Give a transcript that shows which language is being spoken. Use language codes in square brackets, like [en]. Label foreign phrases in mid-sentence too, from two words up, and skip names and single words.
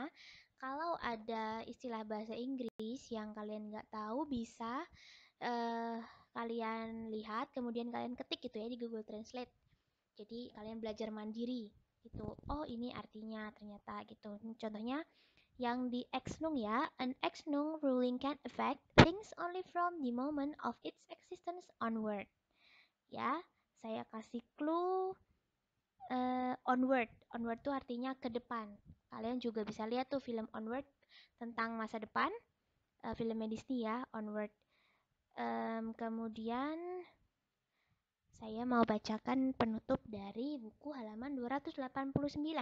[id] Kalau ada istilah bahasa Inggris yang kalian nggak tahu, bisa kalian lihat, kemudian kalian ketik gitu ya di Google Translate. Jadi kalian belajar mandiri gitu. Oh, ini artinya ternyata gitu. Contohnya yang di ex-nunc ya. [en] An ex-nunc ruling can affect things only from the moment of its existence onward. [id] Ya, saya kasih clue onward. Onward tuh artinya ke depan. Kalian juga bisa lihat tuh film Onward tentang masa depan, filmnya Disney ya, Onward. Kemudian saya mau bacakan penutup dari buku halaman 289.